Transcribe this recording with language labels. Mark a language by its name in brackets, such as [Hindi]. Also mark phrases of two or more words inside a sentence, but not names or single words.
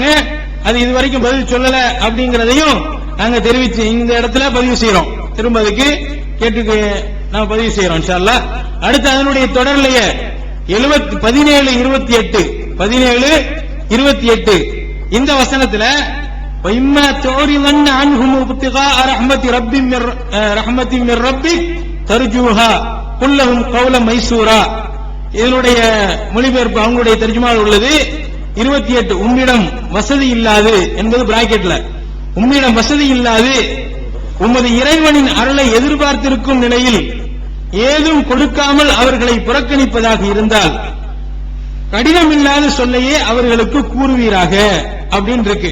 [Tamil] அது இதுவரைக்கும் பதில் சொல்லல அப்படிங்கறதையும் நாங்க தெரிவிச்சு இந்த இடத்துல பதிவு செய்யறோம். திரும்ப அதுக்கு கேட்டு நாம் பதிவு செய்யறோம் [Arabic] إن شاء الله. [Tamil] அடுத்து அதனுடைய தொடர்லையே 17:28 இந்த வசனத்துல [Arabic] وَإِمَّا تُعْرِضَنَّ عَنْهُمُ ابْتِغَاءَ رَحْمَةٍ مِّن رَّبِّكَ تَرْجُوهَا قُل لَّهُمْ قَوْلًا مَيْسُورًا. [Tamil] இதனுடைய மொழிபெயர்ப்பு அவங்களுடைய தர்ஜுமாவில் உள்ளது 28. உம்மிடம் வசதி இல்லாது என்பது பிராக்கெட்ல, உம்மிடம் வசதி இல்லாது உமது இறைவனின் அருளை எதிர்பார்த்திருக்கும் நிலையில் ஏதும் கொடுக்காமல் அவர்களை புறக்கணிப்பதாக இருந்தால் கடினமில்லாத சொல்லையே அவர்களுக்கு கூறுவீராக அப்படின்னு இருக்கு.